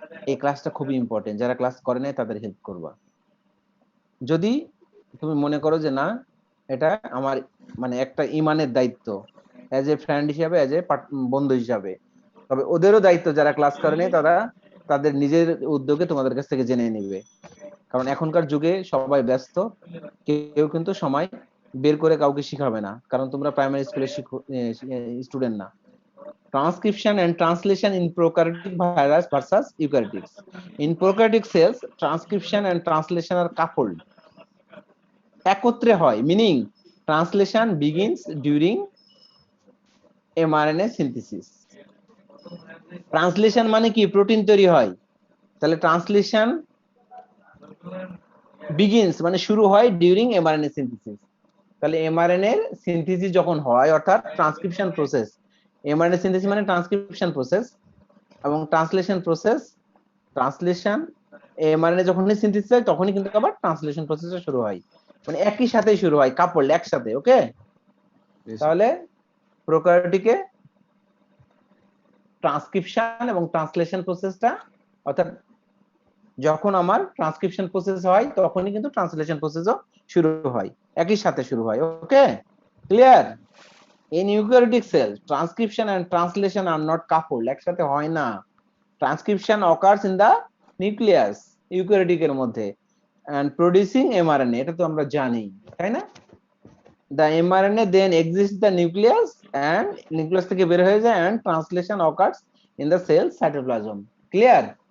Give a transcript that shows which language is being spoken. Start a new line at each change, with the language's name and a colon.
Bangla: এই ক্লাসটা খুবই ইম্পর্টেন্ট, যারা ক্লাস করে নাই তাদের হেল্প করবা। যদি তুমি মনে করো যে না, এটা আমার মানে একটা ইমানের দায়িত্ব, এজ এ ফ্রেন্ড হিসাবে, এজ এ বন্ধু হিসাবে, তবে ওদেরও দায়িত্ব যারা ক্লাস করে নাই তারা তাদের নিজের উদ্যোগে তোমাদের কাছ থেকে জেনে নেবে। কারণ এখনকার যুগে সবাই ব্যস্ত, কেউ কিন্তু সময় বের করে কাউকে শিখাবে না, কারণ তোমরা প্রাইমারি স্কুলের স্টুডেন্ট না।
English: Transcription and translation in prokaryotic virus versus eukaryotics. In prokaryotic cells, transcription and translation are coupled.
Bangla: একত্রে হয়,
English: meaning translation begins during mRNA synthesis.
Bangla: Translation মানে কি? প্রোটিন তৈরি হয়, তাহলে
English: translation begins
Bangla: মানে শুরু হয়
English: during mRNA synthesis.
Bangla: তাহলে mRNA এর সিনথেসিস যখন হয়, অর্থাৎ ট্রান্সক্রিপশন প্রসেস, mRNA সিনথেসিস মানে ট্রান্সক্রিপশন প্রসেস, এবং ট্রান্সলেশন প্রসেস, ট্রান্সলেশন mRNA যখনই সিনথেসিস হয় তখনই কিন্তু আবার ট্রান্সলেশন প্রসেসটা শুরু হয়, মানে একই সাথেই শুরু হয়, কাপড় একসাথে। ওকে, তাহলে প্রোক্যারিওটিকে ট্রান্সক্রিপশন এবং ট্রান্সলেশন প্রসেসটা, অর্থাৎ যখন আমার ট্রান্সক্রিপশন প্রসেস হয় তখনই কিন্তু ট্রান্সলেশন প্রসেসও শুরু হয়, একই সাথে শুরু হয়। ওকে, clear?
English: In eukaryotic cells, transcription and translation are not coupled,
Bangla: একসাথে হয় না।
English: transcription occurs in the nucleus
Bangla: eukaryotic এর মধ্যে
English: and producing mRNA,
Bangla: এটা তো আমরা জানি, তাই না?
English: The mRNA then exists the nucleus and nucleus
Bangla: থেকে বের হয়ে যায়
English: and translation occurs in the cell cytoplasm. Clear?